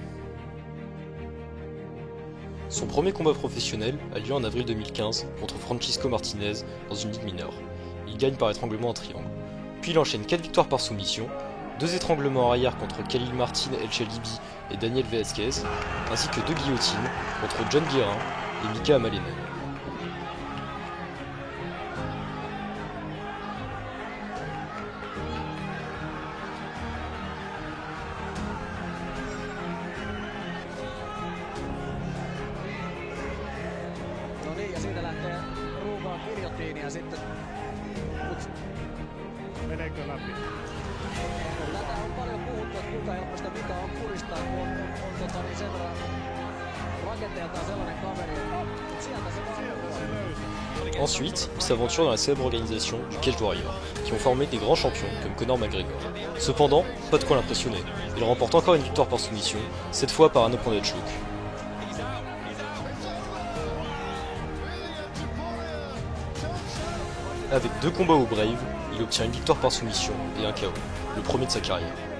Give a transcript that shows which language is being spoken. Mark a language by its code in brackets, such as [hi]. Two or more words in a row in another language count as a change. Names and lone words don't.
[fr] Son premier combat professionnel a lieu en avril 2015 contre Francisco Martinez dans une ligue mineure. Il gagne par étranglement en triangle. Puis il enchaîne 4 victoires par soumission, 2 étranglements arrière contre Khalil Martin El Chalibi et Daniel Velázquez, ainsi que 2 guillotines contre John Guérin et Mika Amalenen. [fi] No niin, ja siitä lähtee ruuvaan giljotiini ja sitten... Meneekö läpi? Kyllä tätä on paljon puhuttu, että kuinka helposta Mika on puristaa, kun on sen verran rakenteeltaan sellainen kaveri, että sieltä se vaan [fr] Ensuite, il s'aventure dans la célèbre organisation du Cage Warrior, qui ont formé des grands champions comme Conor McGregor. Cependant, pas de quoi l'impressionner. Il remporte encore une victoire par soumission, cette fois par un [en] opponent choke. [fr] Avec 2 combats au Brave, il obtient une victoire par soumission et un KO, le premier de sa carrière.